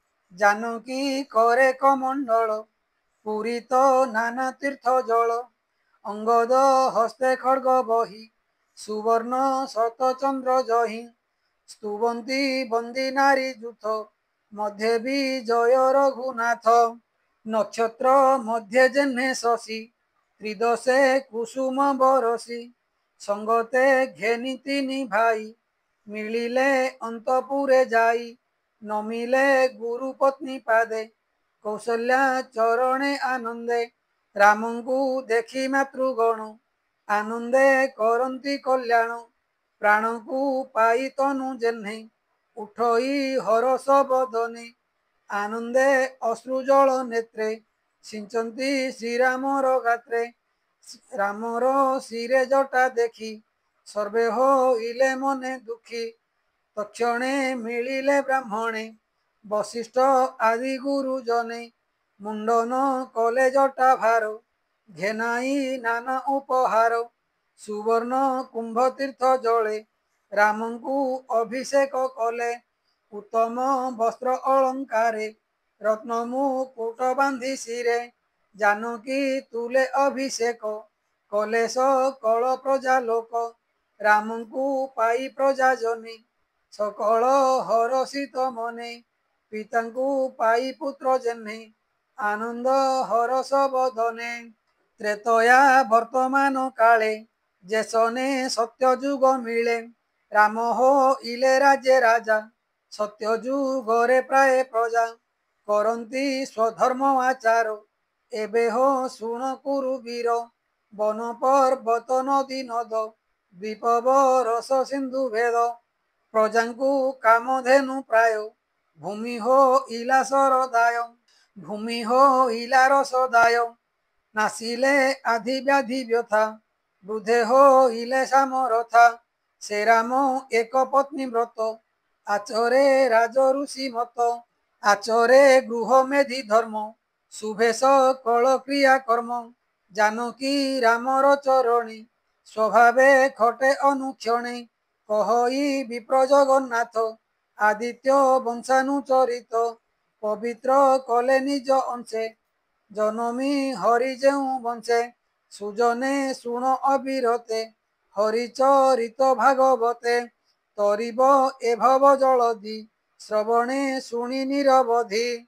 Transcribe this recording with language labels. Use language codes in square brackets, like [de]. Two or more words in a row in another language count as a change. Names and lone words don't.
[or] ଜାନକୀ କରେ କମଣ୍ଡଳ ପୁରୀତ ନାନା ତୀର୍ଥ ଜଳ ଅଙ୍ଗଦ ହସ୍ତେ ଖଡ୍ଗ ବହି ସୁବର୍ଣ୍ଣ ଶତ ଚନ୍ଦ୍ର ଜହିଁ ସ୍ତୁବନ୍ତି ବନ୍ଦୀ ନାରୀ ଯୁଥ ମଧ୍ୟେ ବିଜୟ ରଘୁନାଥ ନକ୍ଷତ୍ର ମଧ୍ୟେ ଯେହ୍ନେ ଶଶି ତ୍ରିଦଶେ କୁସୁମ ବରଷି ସଙ୍ଗତେ ଘେନି ତିନି ଭାଇ ମିଳିଲେ ଅନ୍ତପୁରେ ଯାଇ ନମିଲେ ଗୁରୁ ପତ୍ନୀ ପାଦେ କୌଶଲ୍ୟା ଚରଣେ ଆନନ୍ଦେ ରାମଙ୍କୁ ଦେଖି ମାତୃଗଣ ଆନନ୍ଦେ କରନ୍ତି କଲ୍ୟାଣ ପ୍ରାଣକୁ ପାଇ ତନୁ ଯେହ୍ନେ ଉଠଇ ହରଷ ବଦନେ ଆନନ୍ଦେ ଅଶ୍ରୁଜଳ ନେତ୍ରେ ସିଞ୍ଚନ୍ତି ଶ୍ରୀରାମର ଗାତ୍ରେ ରାମର ଶିରେ ଜଟା ଦେଖି ସର୍ବେ ହୋଇଲେ ମନେ ଦୁଃଖୀ ତକ୍ଷଣେ ମିଳିଲେ ବ୍ରାହ୍ମଣେ ବଶିଷ୍ଠ ଆଦି ଗୁରୁଜନେ ମୁଣ୍ଡନ କଲେ ଜଟା ଭାର ଘେନାଇ ନାନା ଉପହାର ସୁବର୍ଣ୍ଣ କୁମ୍ଭ ତୀର୍ଥ ଜଳେ ରାମଙ୍କୁ ଅଭିଷେକ କଲେ ଉତ୍ତମ ବସ୍ତ୍ର ଅଳଙ୍କାରେ ରତ୍ନ ମୁକୁଟ ବାନ୍ଧି ଶିରେ ଜାନକୀ ତୁଲେ ଅଭିଷେକ କଲେଶ କଲ ପ୍ରଜା ଲୋକ ରାମଙ୍କୁ ପାଇ ପ୍ରଜା ଜନି ସକଳ ହରଷିତ ମନେ ପିତାଙ୍କୁ ପାଇ ପୁତ୍ର ଯେହ୍ନେ ଆନନ୍ଦ ହରଷ ବଦନେ ତ୍ରେତୟା ବର୍ତ୍ତମାନ କାଳେ ଯେସନେ ସତ୍ୟ ଯୁଗ ମିଳେ ରାମ ହୋଇଲେ ରାଜେ ରାଜା ସତ୍ୟ ଯୁଗରେ ପ୍ରାୟ ପ୍ରଜା କରନ୍ତି ସ୍ୱଧର୍ମ ଆଚାର ଏବେ ହୋ ଶୁଣ କୁରୁ ବୀର ବନ ପର୍ବତ ନଦୀ ନଦ ଦ୍ୱୀପ ରସ ସିନ୍ଧୁ ଭେଦ ପ୍ରଜାଙ୍କୁ କାମଧେନୁ ପ୍ରାୟ ଭୂମି ହୋ ଇଲା ସରଦାୟ ଭୂମି ହୋ ଇଲା ରସଦାୟ ନାଶିଲେ ଆଧି ବ୍ୟାଧି ବ୍ୟଥା ବୃଦ୍ଧେ ହୋଇଲେ ସାମରଥା ସେ ରାମ ଏକ ପତ୍ନୀ ବ୍ରତ ଆଚରେ ରାଜ ଋଷି ମତ ଆଚରେ ଗୃହ ମେଧି ଧର୍ମ ଶୁଭେ ସକଳ କ୍ରିୟା କର୍ମ ଜାନକୀ ରାମର ଚରଣୀ ସ୍ୱଭାବେ ଖଟେ ଅନୁକ୍ଷଣେ କହଇ ବିପ୍ର ଜଗନ୍ନାଥ ଆଦିତ୍ୟ ବଂଶାନୁଚରିତ ପବିତ୍ର କଲେ ନିଜ ଅଂଶେ ଜନମି ହରି ଯେଉ ବଂଶେ ସୁଜନେ ଶୁଣ ଅବିରତେ ହରିଚରିତ ଭାଗବତେ ତରିବ ଏ ଭବ ଜଳଧି ଶ୍ରବଣେ ଶୁଣି ନିରବଧି।